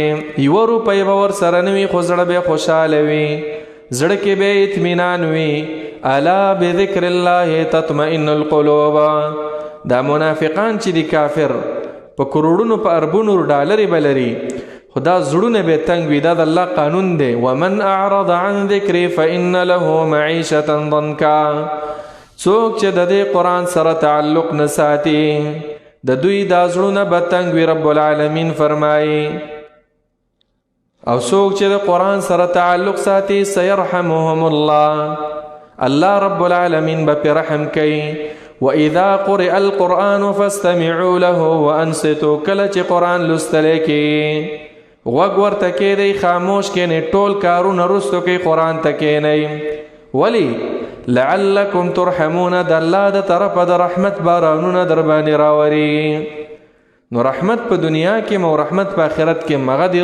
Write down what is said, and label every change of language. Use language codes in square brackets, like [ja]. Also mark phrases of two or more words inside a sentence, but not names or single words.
[ps] 1 روپۍ به ورسره نه وي خو زړه به خوشحاله وي، زړه کې به اطمینان وي. [ar] الا بذکر الله تطمئن القلوب. [ps] دا منافقان چې دي کافر په کروڑونو په اربونو ډالرې بلري، خدا زړونه به تنگ وي. دا د الله قانون دی. [ar] ومن اعرض عن ذکری فإن له معیشة ضنکا. [ps] څوک چې د دې قرآن سره تعلق نه ساتي د دوی دا زړونه به تنګ وي. رب العالمین فرمایي او څوک چې د قرآن سره تعلق ساتي [ar] سيرحمهم الله، [ps] الله رب العالمین به پې رحم کوي. [ar] وَإِذَا قُرِئَ الْقُرْآنُ فَاسْتَمِعُوا لَهُ وَأَنصِتُوا، [ps] کله چې قرآن لوستلی کېږي غوږ ورته کېږدئ، خاموش کښېنئ، ټول کارونه رستو کوي، قرآن ته کښېنئ. ولې؟ [ar] لعلکم ترحمون، [ps] د الله د طرفه د رحمت بارانونه در باندې راوري. نو رحمت په دنیا کې او رحمت په آخرت کې مغه دی.